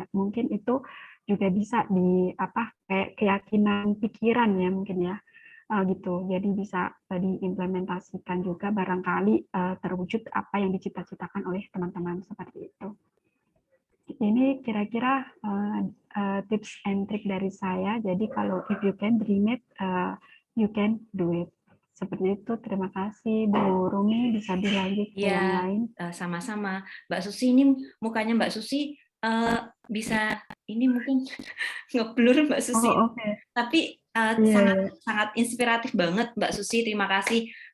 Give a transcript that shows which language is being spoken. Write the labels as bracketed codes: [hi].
[id] Dan mungkin itu juga bisa kayak keyakinan pikiran ya mungkin ya gitu. Jadi bisa diimplementasikan juga barangkali terwujud apa yang dicita-citakan oleh teman-teman seperti itu. Ini kira-kira [en] tips and trick [id] dari saya. Jadi kalau [en] if you can dream it, you can do it. [id] Seperti itu. Terima kasih Bu Rumi, bisa dilanjut ke yang lain. Sama-sama. Mbak Susi, ini mukanya Mbak Susi bisa ini mungkin ngeblur Mbak Susi. Okay. Tapi sangat inspiratif banget Mbak Susi. Terima kasih.